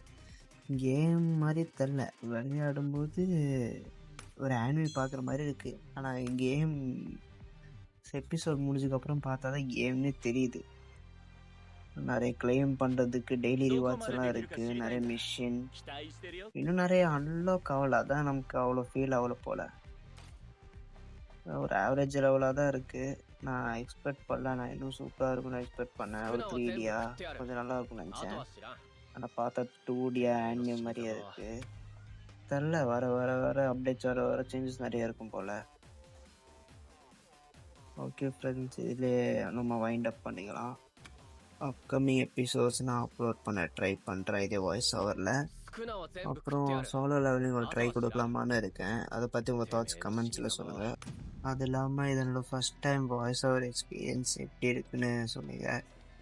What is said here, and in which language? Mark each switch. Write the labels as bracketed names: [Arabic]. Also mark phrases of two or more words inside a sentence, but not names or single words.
[Tamil] கேம் மாதிரி தெரில, விளையாடும்போது ஒரு ஆனிமே பார்க்குற மாதிரி இருக்குது. ஆனால் கேம் எபிசோட் முடிஞ்சதுக்கப்புறம் பார்த்தா தான் கேம்னே தெரியுது. நிறைய கிளைம் பண்ணுறதுக்கு [English] daily rewards [Tamil] எல்லாம் இருக்குது, நிறைய மிஷின், [Japanese] 期待してるよ。 [Tamil] இன்னும் நிறைய அன்லாக் ஆகல. அதான் நமக்கு அவ்வளோ ஃபீல் ஆகல போல். ஒரு [English] average level [Tamil] தான் இருக்குது. நான் எக்ஸ்பெக்ட் பண்ணல, நான் இன்னும் சூப்பராக இருக்கும்னு எக்ஸ்பெக்ட் பண்ணேன். ஒரு 3Dயா கொஞ்சம் நல்லா இருக்கும்னு [Japanese] あと [Tamil] நினச்சேன். [Japanese] は知らん。 [Tamil] ஆனால் பார்த்தா 2Dயா ஆனிமே மாதிரியே இருக்குது. தெரில, வர வர வர அப்டேட்ஸ் வர வர சேஞ்சஸ் நிறைய இருக்கும் போல். ஓகே ஃப்ரெண்ட்ஸ், இதில் நம்ம [English] wind up [Tamil] பண்ணிக்கலாம். [English] upcoming episodes [Tamil] நான் அப்லோட் பண்ண ட்ரை பண்ணுறேன் இதே [English] voice over. [Japanese] スクナは全部食 [Tamil] அப்புறம் [Japanese] ってやる。 [Tamil] சோலோ லெவலிங் ஒரு ட்ரை கொடுக்கலாமான்னு இருக்கேன். அதை பற்றி உங்கள் தாட்ஸ் கமெண்ட்ஸில் சொல்லுங்கள். அது இல்லாமல் இதனோட [English] first time voice over experience [Tamil] எப்படி இருக்குன்னு சொல்லுங்கள்.